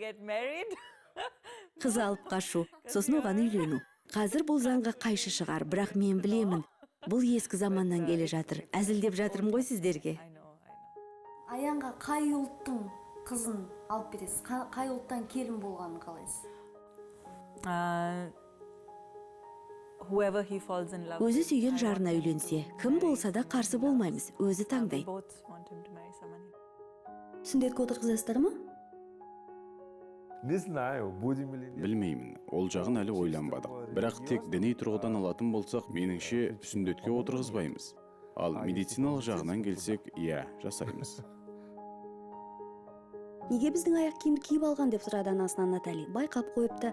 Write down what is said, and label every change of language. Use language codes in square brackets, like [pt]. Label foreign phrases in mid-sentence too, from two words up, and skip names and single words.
[kk] Қыз алып қашу, сосын оған үйлену. Қазір бұл заңға қайшы шығар, бірақ мен білемін, бұл ескі заманнан келе жатыр. Әзілдеп жатырмын ғой сіздерге. Аянға қай ұлттың қызын алып бересіз? Қай ұлттан келін болғанын қалайсыз? [en] Whoever he falls in love [kk] Өзі сүйген жарына үйленсе, кім болса да қарсы болмаймыз, өзі таңдайды. [en] both want him to marry someone. [kk] Сүндетке отырғызасыздар ма? [ru] Не знаю, будем или нет. [kk] Білмеймін, ол жағын әлі ойланбадық. Бірақ тек діни тұрғыдан алатын болсақ, меніңше сүндетке отырғызбаймыз. Ал медициналық жағынан келсек, иә, жасаймыз. Неге біздің аяқ киімді киіп алған деп сұрады анасынан Натали. Байқап қойыпты.